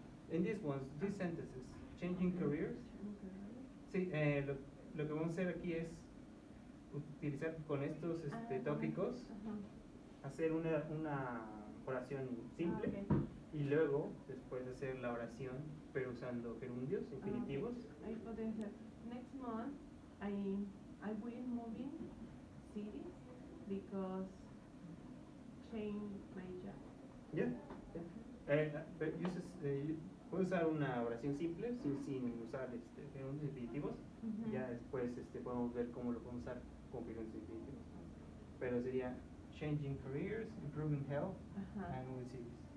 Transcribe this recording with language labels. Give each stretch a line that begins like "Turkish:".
English: in these ones, these sentences, changing careers.
Spanish: Sí, lo que vamos a hacer aquí es utilizar con estos tópicos, hacer oración simple.
English: Okay.
Spanish: Y luego, después hacer la oración, pero usando gerundios, infinitivos. Ahí puede ser.
English: Next month, I will moving cities because change my job. Yeah.
Spanish: Pero puedes usar una oración simple sin usar gerundios infinitivos. Ujú. Ya después podemos ver cómo lo podemos usar con gerundios infinitivos. Pero sería
English: changing careers, improving health, Ajá. and moving cities.